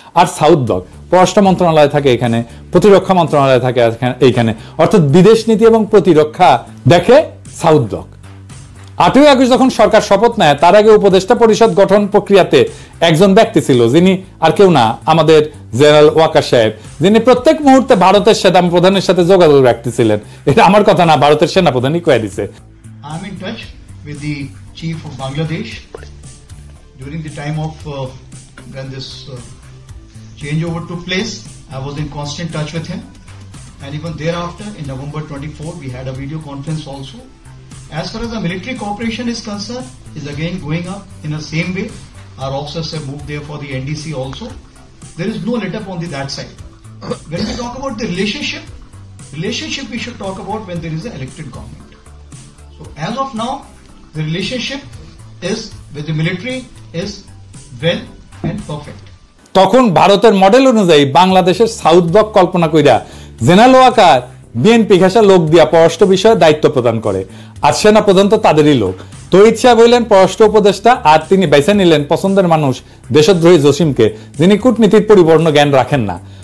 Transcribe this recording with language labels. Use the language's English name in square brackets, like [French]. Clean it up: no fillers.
[Bangla] আর south block, পররাষ্ট্র মন্ত্রণালয় থাকে এখানে, প্রতিরক্ষা মন্ত্রণালয় থাকে এইখানে, অর্থাৎ বিদেশ নীতি এবং প্রতিরক্ষা দেখে সাউথ ব্লক। 8ই আগস্ট যখন সরকার শপথ নেয় তার আগে উপদেষ্টা পরিষদ গঠন প্রক্রিয়াতে একজন ব্যক্তি ছিল, যিনি আর কেউ না, আমাদের জেনারেল ওয়াকার সাহেব, যিনি প্রত্যেক মুহূর্তে ভারতের সেনা প্রধানের সাথে যোগাযোগ রাখতেছিলেন। এটা আমার কথা না, ভারতের সেনা প্রধানই কয়ে দিছে। [English] I am in touch with the chief of Bangladesh during the time of when this changeover took place. I was in constant touch with him, and even thereafter in November 24 we had a video conference also. As far as the military cooperation is concerned, is again going up in the same way. Our officers have moved there for the NDC also. There is no let up on that side. When we talk about the relationship we should talk about when there is an elected government. So as of now, the relationship is with the military is well and perfect. [Bangla] তখন ভারতের model অনুযায়ী বাংলাদেশের south block কল্পনা কইরা general Waker BNP ঘেঁষা লোক দিয়া পররাষ্ট্র বিষয়ে দায়িত্ব প্রদান করে, আর সেনা প্রধান তো তাদেরই লোক। তৌহিদ সাহেব হইলেন পররাষ্ট্র উপদেষ্টা, আর তিনি বেছে নিলেন পছন্দের মানুষ দেশদ্রোহী জসিমকে, যিনি কূটনীতির পরিপূর্ণ জ্ঞান রাখেন না।